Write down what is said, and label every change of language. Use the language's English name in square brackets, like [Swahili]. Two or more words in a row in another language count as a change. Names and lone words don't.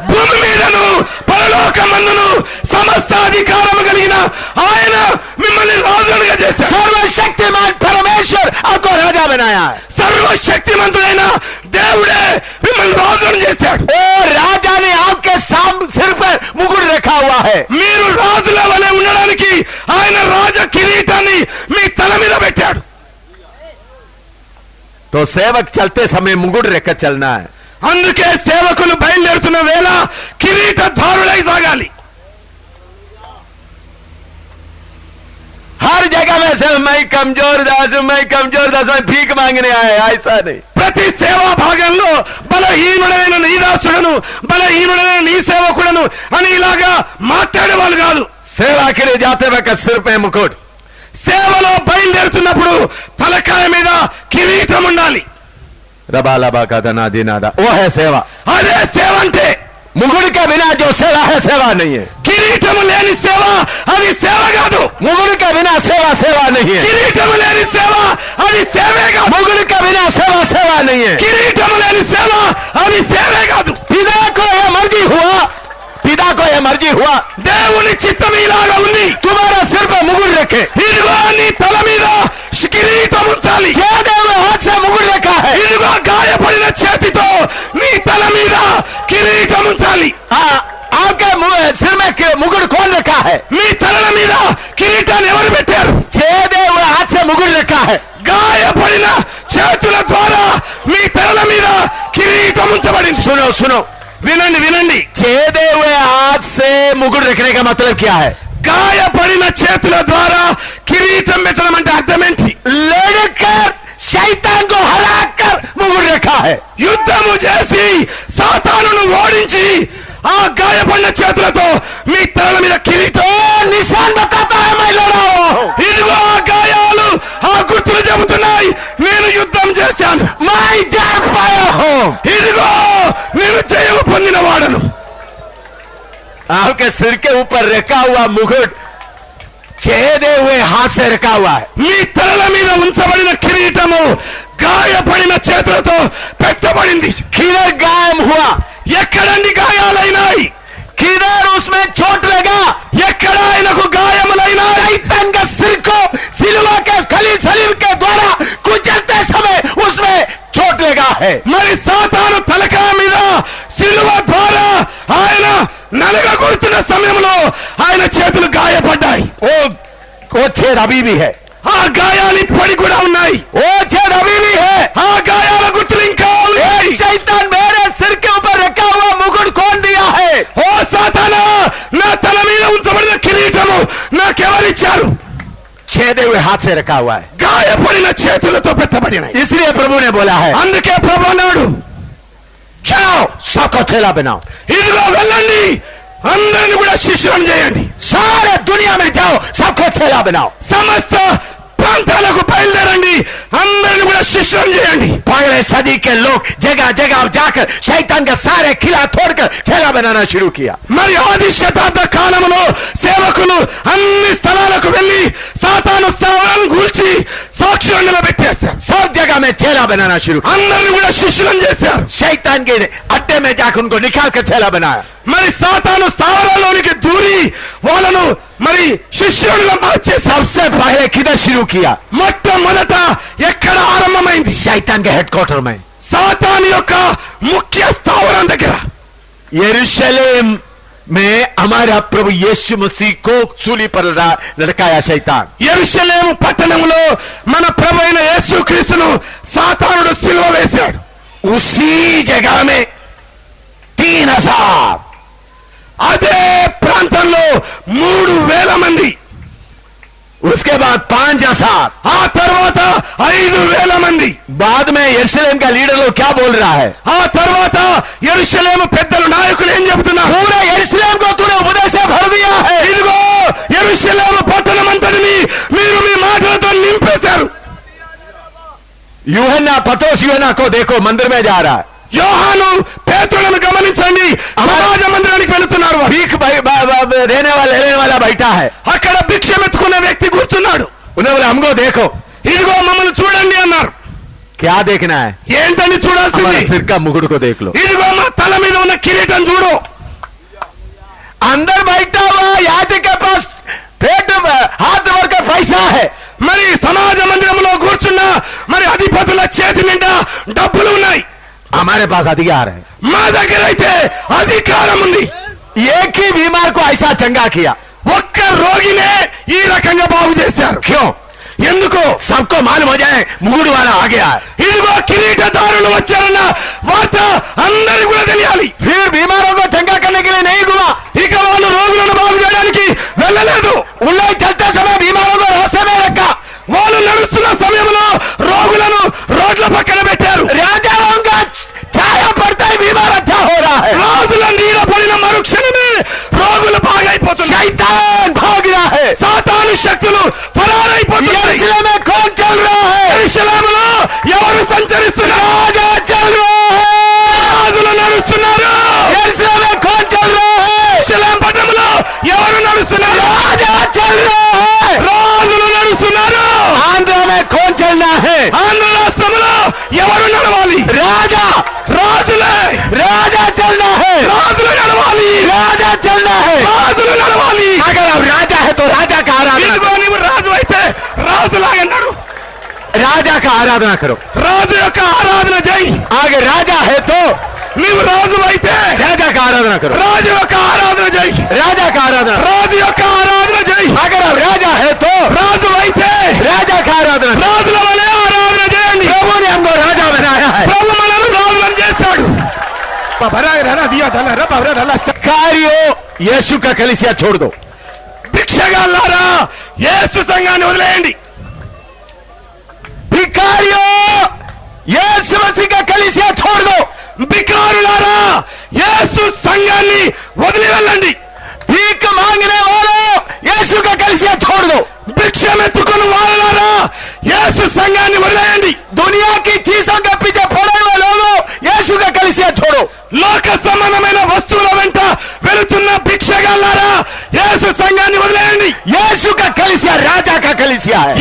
[Telugu] భూమి మీదను పరలోకమందును సమస్త అధికారము కలిగిన ఆయన మిమ్మల్ని రాజులుగా చేశారు। [Hindi] सर्वशक्तिमान परमेश्वर आपको राजा बनाया है। [Telugu] సర్వశక్తిమంతుడైన దేవుడే మిమ్మల్ని రాజులను చేశాడు। [Hindi] और राजा ने आपके सिर पर मुकुट रखा हुआ है। [Telugu] మీరు రాజుల వలె ఉండడానికి ఆయన రాజ కిరీటాన్ని మీ తల మీద పెట్టాడు। [Hindi] तो सेवक चलते समय मुकुट रखकर चलना है। [Telugu] అందుకే సేవకులు బయలుదేరుతున్న వేళ కిరీటధారులై సాగాలి। [Hindi] हर जगह में से मैं कमजोर दास हूं, मैं कमजोर दास, मैं भीख मांगने आया, ऐसा नहीं। [Telugu] ప్రతి సేవా భాగంలో బలహీనుడైన నీ దాసుడను బలహీనుడైన నీ సేవకుడను అని ఇలాగా మాట్లాడే వాళ్ళు కాదు। [Hindi] सेवा के लिए जाते वक्त सिर पे मुकुट, [Telugu] సేవలో బయలుదేరుతున్నప్పుడు తలకాయ మీద కిరీటం ఉండాలి। रबा लबा का दना दिनादा, वो है सेवा। అదే సేవ అంటే। [Hindi] मुकुट के बिना जो सेवा है सेवा नहीं है। [Telugu] కిరీటము లేని సేవ అది సేవ కాదు। [Hindi] मुकुट के बिना सेवा सेवा नहीं है। [Telugu] కిరీటము లేని సేవ అది సేవే కాదు। [Hindi] मुकुट के बिना सेवा सेवा नहीं है। [Telugu] కిరీటము లేని సేవ అది సేవే కాదు। [Hindi] पिता को यह मर्जी हुआ, पिता को यह मर्जी हुआ [Telugu] దేవుని చిత్తం ఇలాగా ఉంది। [Hindi] तुम्हारा सिर पर मुकुट रखे। [Telugu] ఇదిగో నీ తల మీద కిరీటం ఉంచాలి। [Hindi] देव हाथ से मुकुट रखा है। [Telugu] ఇదిగో గాయపడిన చేతితో నీ తల మీద కిరీటం ఉంచాలి। [Hindi] आपके सिर में मुकुट कौन रखा है? [Telugu] మీ తలల మీద కిరీటాన్ని ఎవరు పెట్టారు? [Hindi] देव हाथ से मुकुट रखा है। [Telugu] గాయపడిన చేతుల ద్వారా మీ తలల మీద కిరీటం ఉంచబడింది। [Hindi] सुनो सुनो, [Telugu] వినండి వినండి, [Hindi] छेदे हुए हाथ से मुकुट रखने का मतलब क्या है? [Telugu] గాయపడిన గాయపడిన చేతుల ద్వారా కిరీటం పెట్టడం అంటే అర్థం ఏంటి? [Hindi] लड़कर शैतान को हराकर मुकुट रखा है। [Telugu] యుద్ధము చేసి సాతానును ఓడించి ఆ గాయపడిన చేతులతో మీ తలల మీద కిరీటం [Hindi] निशान बताता है मैं लड़ा हुआ हूं, [Telugu] ఇదిగో ఆ గాయాలు ఆ గుర్తులు చెబుతున్నాయి నేను యుద్ధం చేశాను, [Hindi] मैं जीत पाया हूं। [Telugu] ఇదిగో నేను జయము పొందిన వాడను। [Hindi] आपके सिर के ऊपर रखा हुआ मुकुट छेदे हुए हाथ से रखा हुआ है। [Telugu] మీ తలల మీద ఉంచబడిన కిరీటము గాయపడిన చేతులతో పెట్టబడింది। [Hindi] किधर गायब हुआ, [Telugu] ఎక్కడండి గాయాలైనాయి? [Hindi] किधर उसमें चोट लगा, [Telugu] ఎక్కడ ఆయనకు గాయములైనాయి? [Hindi] शैतान का सिर को सिलवा के खली सलीम के द्वारा कुचलते समय उसमें चोट लगा है। [Telugu] మరి సాతాను తలకాయ మీద సిలువ ద్వారా ఆయన నలగగొడుతున్న సమయంలో ఆయన చేతులు గాయపడ్డాయి। [Hindi] वो छेद अभी भी है, [Telugu] ఆ గాయాలు ఇప్పటికి కూడా ఉన్నాయి। [Hindi] वो छेद अभी भी है। [Telugu] ఆ గాయాల గుర్తులు ఇంకా ఉన్నాయి। [Hindi] शैतान मेरे सिर के ऊपर रखा हुआ मुकुट कौन दिया है? [Telugu] ఓ సాతానా, నా తల మీద ఉంచబడిన కిరీటము నాకెవరిచ్చారు? [Hindi] छेदे हुए हाथ से रखा हुआ है। [Telugu] గాయపడిన చేతులతో పెట్టబడినాయి। [Hindi] इसलिए प्रभु ने बोला है, [Telugu] అందుకే ప్రభు అన్నాడు, [Hindi] जाओ सबको चेला बनाओ, [Telugu] ఇదిగో వెళ్ళండి అందరిని కూడా శిష్యులను చేయండి। [Hindi] सारे दुनिया में जाओ सबको चेला बनाओ। [Telugu] సమస్త ప్రాంతాలకు బయలుదేరండి అందరిని కూడా శిష్యులను చేయండి। [Hindi] पहले सदी के लोग जगह जगह जाकर शैतान के सारे किला तोड़कर चेला बनाना शुरू किया। [Telugu] మరి ఆది శతాబ్ద కాలంలో సేవకులు అన్ని స్థలాలకు వెళ్లి సాతాను స్థావరాలను కూల్చి సాక్షులను నిలబెట్టేశారు। [Hindi] सब जगह में चेला बनाना शुरू किया। [Telugu] అందరిని కూడా శిష్యులను చేశారు। [Hindi] शैतान के अड्डे में जाकर उनको निकाल कर चेला बनाया। [Telugu] మరి సాతాను స్థావరాల్లోనికి దూరి వాళ్ళను మరి శిష్యులుగా మార్చేశారు। [Hindi] सबसे पहले किधर शुरू किया? [Telugu] మొట్టమొదట ఎక్కడ ఆరంభమైంది? [Hindi] शैतान के हेडक्वार्टर में, [Telugu] సాతాను యొక్క ముఖ్య స్థావరం దగ్గర। [Hindi] यरूशलेम में हमारा प्रभु यीशु मसीह को सूली पर लटकाया शैतान। [Telugu] యెరూషలేము పట్టణంలో మన ప్రభు అయిన యేసుక్రీస్తును సాతానుడు సిలువ వేశాడు। [Hindi] उसी जगह में 3000, [Telugu] అదే ప్రాంతంలో 3000 మంది, [Hindi] उसके बाद 5000, [Telugu] ఆ తర్వాత 5000 మంది, [Hindi] बाद में यरूशलेम का लीडर लोग क्या बोल रहा है? [Telugu] ఆ తర్వాత యెరూషలేము పెద్దలు నాయకులు ఏం చెబుతున్నారు? [Hindi] पूरे यरूशलेम को तूने उपदेश से भर दिया है। [Telugu] ఇదిగో యెరూషలేము పట్టణమంతటిని మీరు మీ మాటలతో నింపేశారు। [Hindi] यूहन्ना पतरोस यूहन्ना को देखो मंदिर में जा रहा है, [Telugu] యోహాను పేతురును గమనించండి సమాజ మందిరానికి వెళుతున్నారు। వారు [Hindi] भीख देने वाला बैठा है। [Telugu] అక్కడ భిక్షమెత్తుకునే వ్యక్తి కూర్చున్నాడు। [Hindi] उन्हें बोला हमको देखो। [Telugu] ఇదిగో మమ్మల్ని చూడండి అన్నారు। [Hindi] क्या देखना है? [Telugu] ఏంటని చూడాల్సింది? [Hindi] हमारे सिर का मुकुट को देख लो। [Telugu] ఇదిగో మా తల మీద ఉన్న కిరీటం చూడు। [Hindi] अंदर बैठा हुआ याजक के पास पेट हाथ भर का पैसा है। [Telugu] మరి సమాజ మందిరంలో కూర్చున్న మరి అధిపతుల చేతి నిండా డబ్బులు ఉన్నాయి। [Hindi] हमारे पास अधिकार है। [Telugu] మా దగ్గర అయితే అధికారం ఉంది। [Hindi] एक ही बीमार को ऐसा चंगा किया, [Telugu] ఒక్క రోగినే ఈ రకంగా బాగు చేశారు। [Hindi] क्यों? [Telugu] ఎందుకు? [Hindi] सबको मालूम हो जाए मुकुट वाला आ गया है। [Telugu] ఇదిగో కిరీటదారులు వచ్చారన్న వార్త అందరికీ కూడా తెలియాలి। [Hindi] फिर बीमारों को चंगा करने के लिए नहीं घुमा। [Telugu] ఇక వాళ్ళు రోగులను బాగు చేయడానికి వెళ్ళలేదు। [Hindi] उन लोग चलते समय बीमारों को रास्ते में रखा। [Telugu] వాళ్ళు నడుస్తున్న సమయంలో రోగులను రోడ్ల పక్కన పెట్టారు। [Hindi] राजाओं का छाया पड़ता ही बीमार अच्छा हो रहा है। [Telugu] రాజుల నీడ పడిన మరుక్షణమే రోగులు బాగైపోతున్నారు। [Hindi] शैतान भाग रहा है। [Telugu] సాతాను శక్తులు పరారైపోతున్నాయి। [Hindi] यरूशलेम में कौन चल रहा है? [Telugu] యెరూషలేములో ఎవరు సంచరిస్తున్నారు? [Hindi] राजा चल रहा है। [Telugu] రాజులు నడుస్తున్నారు। [Hindi] यरूशलेम में कौन चल रहा है? [Telugu] యెరూషలేం పట్టణంలో ఎవరు నడుస్తున్నారు? [Hindi] राजा चल रहा है। [Telugu] రాజులు నడుస్తున్నారు। [Hindi] आंध्र में कौन चलना है? [Telugu] ఆంధ్ర రాష్ట్రంలో ఎవరు నడవాలి? [Hindi] राजा [Telugu] రాజులే। [Hindi] राजा चलना है। [Telugu] రాజులు నడవాలి। [Hindi] राजा चलना है। [Telugu] రాజులు నడవాలి। [Hindi] अगर अब राजा है तो राजा का आराधना [Telugu] ఇదిగో నీవు రాజు అయితే రాజులాగా నడు। [Hindi] राजा का आराधना करो। [Telugu] రాజు యొక్క ఆరాధన చేయి। [Hindi] अगर राजा है तो [Telugu] నీవు రాజు అయితే [Hindi] राजा का आराधना करो। [Telugu] రాజు యొక్క ఆరాధన చేయి। [Hindi] राजा का आराधना। [Telugu] రాజు యొక్క ఆరాధన చేయి। [Hindi] अगर अब राजा है तो [Telugu] రాజు అయితే [Hindi] राजा का आराधना। [Telugu] రాజుల వలె ఆరాధన చేయండి। [Hindi] प्रभु ने हमको राजा बनाया है। [Telugu] ప్రభు మనల్ని రాజులను చేశాడు। [Hindi] कार्यो यीशु का कलीसिया छोड़ दो। [Telugu] భిక్ష భిక్షగాళ్ళారా యేసు సంఘాన్ని వదిలేయండి. [Hindi] भिखारियों यीशु मसीह का कलीसिया छोड़ दो. [Telugu] భికారులారా యేసు సంఘాన్ని వదిలి వెళ్ళండి. [Hindi] भीख मांगने वालों यीशु का कलीसिया छोड़ दो. [Telugu] భిక్షమెత్తుకుని వాళ్ళారా యేసు సంఘాన్ని వదిలేయండి. [Hindi] दुनिया की चीजों के पीछे पड़े हुए लोगों यीशु का कलीसिया छोड़ो. [Telugu] లోక సంబంధమైన వస్తువుల వెంట వెళుతున్న భిక్షగాళ్ళారా యేసు సంఘాన్ని వదిలేయండి. [Hindi] यीशु का कलीसिया राजा का कलीसिया है.